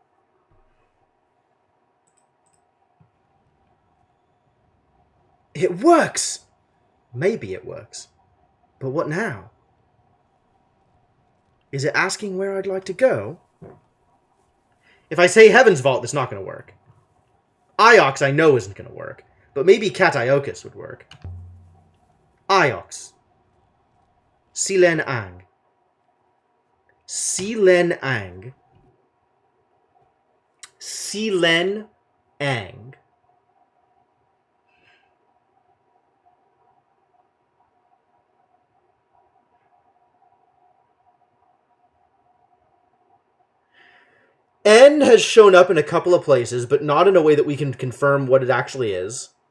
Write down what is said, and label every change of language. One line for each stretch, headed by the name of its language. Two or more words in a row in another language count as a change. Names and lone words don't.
English: It works! Maybe it works. But what now? Is it asking where I'd like to go? If I say Heaven's Vault, it's not going to work. Iox I know isn't going to work. But maybe Catiochus would work. Iox. Silen Ang. Silen Ang. Silen Ang. N has shown up in a couple of places, but not in a way that we can confirm what it actually is.